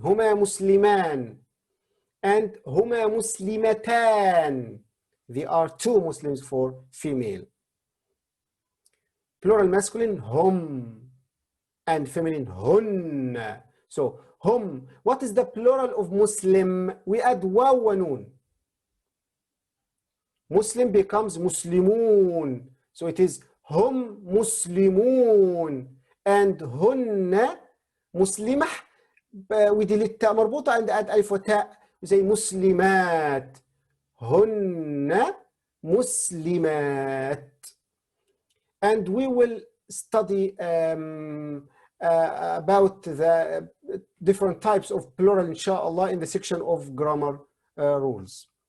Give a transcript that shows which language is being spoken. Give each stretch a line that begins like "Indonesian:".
Arabic: هما مسلمان. And هما مسلمتان.
English: There are two Muslims for female. Plural masculine, هم. And feminine, هن. So, هم. What is the plural of Muslim? We add واو ونون. Muslim becomes مسلمون. So it is
Arabic: هم مسلمون. And هن مسلمة.
English: We delete تاء مربوطة and add ألف وتاء. We say مسلمات.
Arabic: هن مسلمات.
English: And we will study about the different types of plural, inshallah, in the section of grammar rules.